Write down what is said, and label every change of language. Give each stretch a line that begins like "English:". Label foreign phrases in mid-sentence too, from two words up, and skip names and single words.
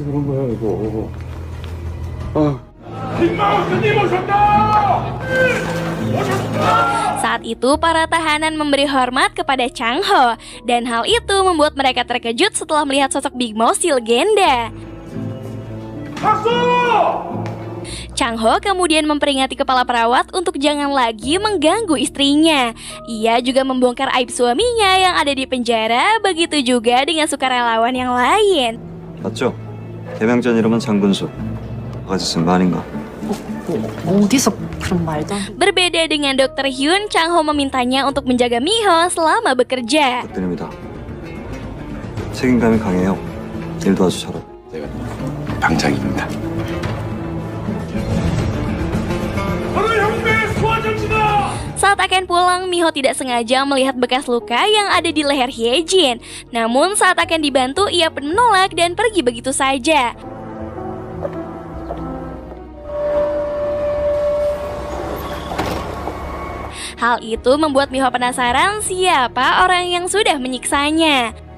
Indonesian: Saat itu para tahanan memberi hormat kepada Chang Ho, dan hal itu membuat mereka terkejut setelah melihat sosok Big Mouse si legenda. Chang Ho kemudian memperingati kepala perawat untuk jangan lagi mengganggu istrinya. Ia juga membongkar aib suaminya yang ada di penjara, begitu juga dengan sukarelawan yang lain.
Korean: 맞죠? 개명전 이름은 장군수. 바가지 쓴 거 아닌가? 어디서 그런 말도 안 돼.
Indonesian: Berbeda dengan Dr. Hyun, Chang Ho memintanya untuk menjaga Miho selama bekerja.
Korean: 부탁드립니다. 책임감이 강해요. 일도 아주 잘하고. 제가 방장입니다.
Indonesian: Saat akan pulang, Miho tidak sengaja melihat bekas luka yang ada di leher Hyejin. Namun saat akan dibantu, ia pun menolak dan pergi begitu saja. Hal itu membuat Miho penasaran siapa orang yang sudah menyiksanya.